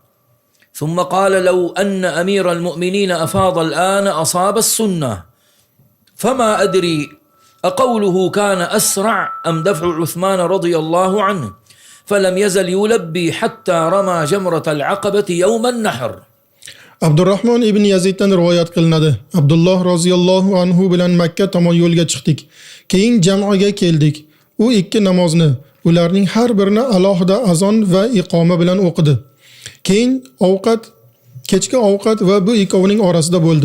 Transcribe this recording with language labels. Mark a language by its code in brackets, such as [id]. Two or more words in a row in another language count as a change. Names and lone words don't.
[ar] ثم قال لو أن أمير المؤمنين أفاض الآن أصاب السنة فما أدري أقوله كان أسرع أم دفع عثمان رضي الله عنه فلم يزل يلبي حتى رمى جمرة العقبة يوم النحر. [uz] Abdurrahmon ibn Yaziddan rivoyat qilinadi. Abdulloh [ar] رضي الله عنه [uz] bilan Makka tomon yo'lga chiqdik. Keyin jamoaga keldik. U ikki namozni, ularning har birini alohida azon va iqoma bilan o'qidi. Keyin kechki ovqat va bu ikkovining orasida bo'ldi.